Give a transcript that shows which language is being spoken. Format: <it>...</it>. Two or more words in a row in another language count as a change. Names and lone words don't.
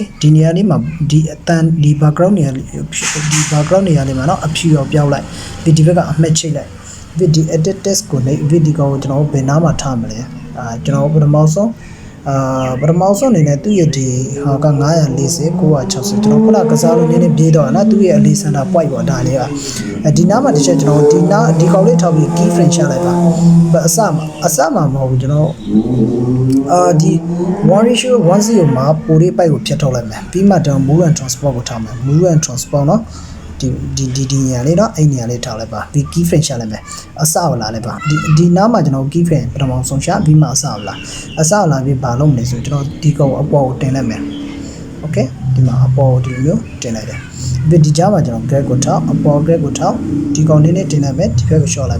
<my>ဒီနေရာလေးမှာဒီအတန်ဒီ background နေရာဒီ background နေရာလေးမှာနော်အဖြူရောပြောင်းလိုက်ဒီဘက်ကအမှတ်ချိတ်လိုက်ဒီ</my> <en>edit text</en> <my>ကိုနေဒီကောင်ကိုကျွန်တော်ဘယ်နားမှာထားမလဲကျွန်တော်ပထမဆုံးအနေနဲ့သူ့ရဲ့ဒီဟာက940 960ကျွန်တော်ခုနကစားလို့နည်းနည်းပြေးတော့နော်သူ့ရဲ့အလေးစင်တာ point ပေါ့ဒါလေးကဒီနားမှာတစ်ချက်ကျွန်တော်ဒီကောင်လေးထောက်ပြီး</my> <en>key frame</en> <my>ချလိုက် ပါအစမှာမဟုတ်ဘူးကျွန်တော်ဒီ 1:1:0 မှာပိုလေး point ကိုဖြတ်ထုတ်လိုက်မယ်ပြီးမှတော့</my> <en>move and transport</en> <my>ကိုထားမယ်</my> <en>move and transport</en> <my>နော်ဒီနေရာလေးတော့အဲ့နေရာလေးထားလိုက်ပါဒီ</my> <en>key frame</en> <my>ရှာလိုက်မယ်အစကိုလာလိုက်ပါဒီနားမှာကျွန်တော်</my> <en>key frame</en> <my>ပထမဆုံးရှာပြီးမှအစကို လာပြီးဘာလုပ်မလဲဆိုကျွန်တော်ဒီကောင်အပေါ်ကိုတင်လိုက်မယ် okay ဒီမှာအပေါ်ကိုဒီလိုမျိုးတင်လိုက်တယ်ပြီးဒီကြားမှာကျွန်တော် grab ကိုထောက်အပေါ် grab ကိုထောက်ဒီကောင်လေးနဲ့တင်လိုက်မယ်ဒီဘက်ကို short လိုက်</my>